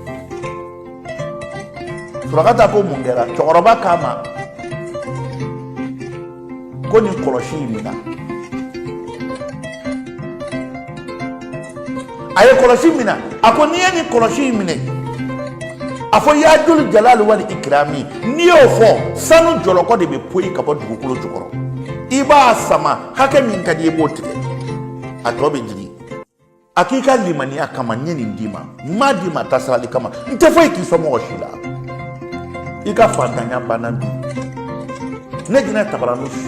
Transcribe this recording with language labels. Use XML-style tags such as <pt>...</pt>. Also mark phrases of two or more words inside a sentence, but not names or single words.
<bm>Surakata ko mun kɛra cɛkɔrɔba k'a ma ko nin kɔlɔsi in minɛ a ye kɔlɔsi minɛ a ko n'i ye nin kɔlɔsi in minɛ a fɔ</bm> <ar>يا ذا الجلال والإكرام</ar> <bm>n'i y'o fɔ sanu jɔlɔkɔ de bɛ poyi ka bɔ dugukolo jukɔrɔ i b'a sama hakɛ min ka di i b'o tigɛ a tɔ bɛ jigin a k'i ka limaniya kama n ye nin d'i ma n m'a d'i ma tasarali kama n tɛ foyi k'i sɔn mɔgɔ si la i ka fantanya banna bi ne jinɛ tabaranu</bm>